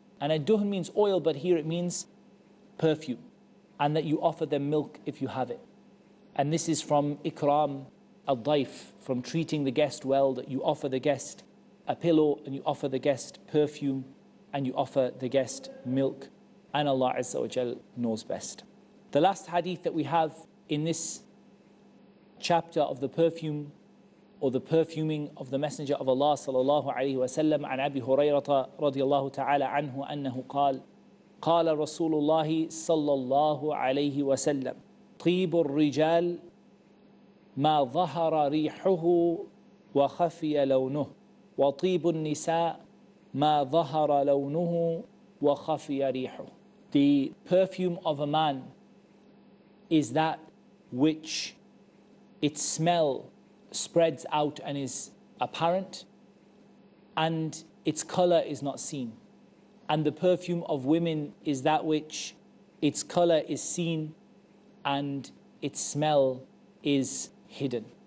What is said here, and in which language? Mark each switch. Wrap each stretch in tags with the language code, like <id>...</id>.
<en>And a duhn means oil, but here it means perfume, and that you offer them milk if you have it. And this is from ikram al-daif, from treating the guest well, that you offer the guest a pillow and you offer the guest perfume and you offer the guest milk. And Allah Azza wa Jal knows best. The last hadith that we have in this chapter of the perfume or the perfuming of the Messenger of Allah sallallahu alayhi wa sallam,</en> <ar>عن أبي هريرة رضي الله تعالى عنه أنه قال قال رسول الله صلى الله عليه وسلم طيب الرجال ما ظهر ريحه وخفي لونه وطيب النساء ما ظهر لونه وخفي ريحه.</ar> <en>The perfume of a man is that which its smell spreads out and is apparent, and its color is not seen. And the perfume of women is that which its color is seen and its smell is hidden.</en>